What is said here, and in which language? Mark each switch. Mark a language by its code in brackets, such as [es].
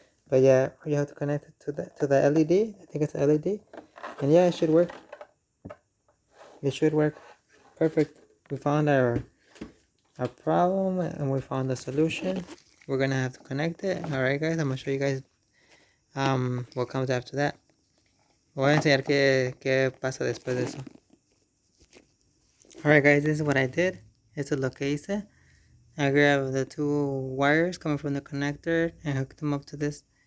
[en] But yeah, you have to connect it to the LED. I think it's LED, and yeah, it should work. It should work. Perfect. We found our problem and we found the solution. We're gonna have to connect it. Alright guys, I'm gonna show you guys what comes after that. [es] Voy a enseñar qué pasa después de eso. [en] Alright guys, this is what I did. [es] Esto es lo que hice. [en] I grabbed the two wires coming from the connector and hooked them up to this.